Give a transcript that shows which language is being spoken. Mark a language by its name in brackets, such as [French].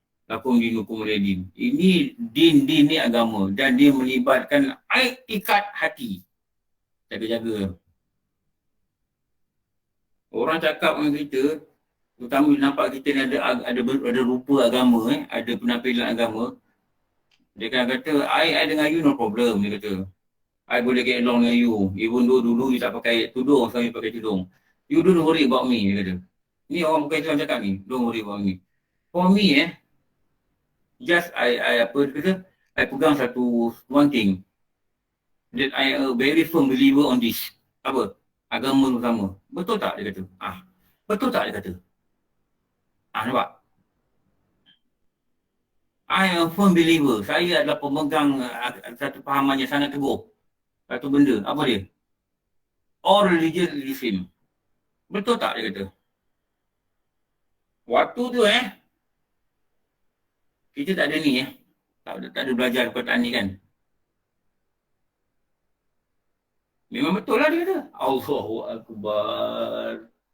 [Arabic] Lakum dinukum waliyadin. [Malay] Ini din ni agama dan dia melibatkan ikat hati. Jaga-jaga. Orang cakap dengan kita, terutama nampak kita ni ada rupa agama, ada penampilan agama. Dia akan kata, [English] I [Malay] dengan [English] you no problem, [Malay] dia kata. [English] I [Malay] boleh [English] get along [Malay] dengan [English] you. Even though [Malay] dulu [English] you [Malay] tak pakai tudung, sekarang you pakai tudung. [English] You don't worry about me, [Malay] dia kata. Ni orang bukan Islam cakap ni, [English] don't worry about me. For me, just I [Malay] pegang [English] one thing. That I am a very firm believer on this. [Malay] Apa? Agama sama. Betul tak dia kata? Betul tak dia kata? Nampak? [English] I am a firm believer. [Malay] Saya adalah pemegang satu fahaman yang sangat teguh. Satu benda. Apa dia? [English] All religion is the same. [Malay] Betul tak dia kata? Waktu tu kita tak ada ni tak ada belajar perkataan ni kan. Memang betul lah dia kata. Allahu Akbar.